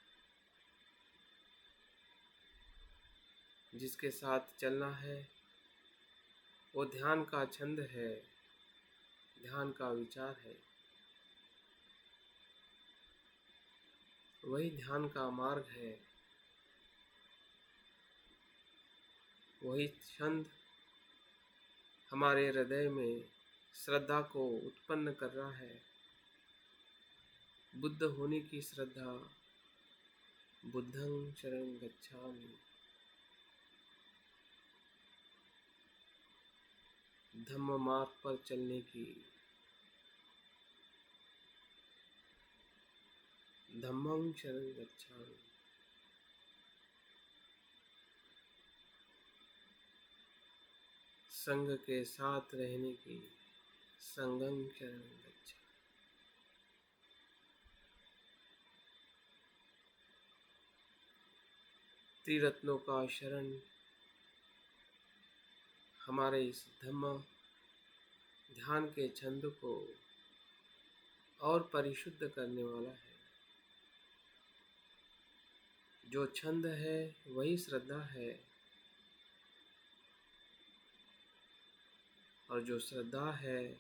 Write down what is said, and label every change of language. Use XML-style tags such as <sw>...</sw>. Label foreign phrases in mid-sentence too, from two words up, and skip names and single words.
<hi>जिसके साथ चलना है वो ध्यान का छंद है, ध्यान का विचार है, वही ध्यान का मार्ग है, वही छंद हमारे हृदय में श्रद्धा को उत्पन्न कर रहा है। बुद्ध होने की श्रद्धा,</hi> <pi>बुद्धं शरणं गच्छामि,</pi> <hi>धम्म मार्ग पर चलने की,</hi> <pi>धम्मं शरणं गच्छामि,</pi> <hi>संघ के साथ रहने की,</hi> <pi>संघं शरणं गच्छामि।</pi> <hi>त्रिरत्नों का शरण हमारे इस धम्म ध्यान के छंद को और परिशुद्ध करने वाला है। जो छंद है वही श्रद्धा है, और जो श्रद्धा है</hi>